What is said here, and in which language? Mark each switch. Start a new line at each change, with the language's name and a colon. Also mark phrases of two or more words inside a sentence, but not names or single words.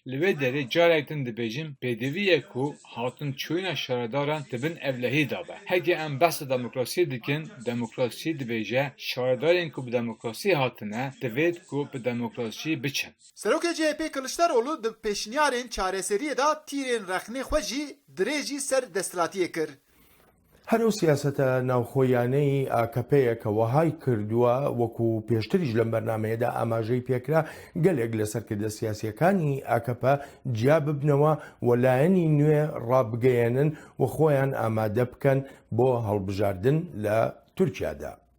Kurdish: Li vê derê carek din dibêjin pêdivî ye ku hatin çûyîna şaredaran dibin evlehî dabe. Heke em behsa demokrasiyê dikin, demokrasî dibêje şaredarên ku bi demokrasî hatine divêt ku bi demokrasî biçin. Serokê CHP Kılıçdaroğlu di pêşniyarên çareseriyê da tîrên rexnê xwe jî dirê jî ser desthilatiyê kir.
Central Kurdish: هەرو سیاسەتە ناوخۆیانەی ئاکەپەیە کە وەهای کردووە وەکو پێشتریش لەم بەرنامەیەدا ئاماژەی پێکرا گەلێک لە سەرکردە سیاسیەکانی ئاکەپە جیا ببنەوە و لایەنی نوێ ڕابگەیەنن و خۆیان ئامادە بکەن بۆ هەڵبژاردن لە تورکیادا.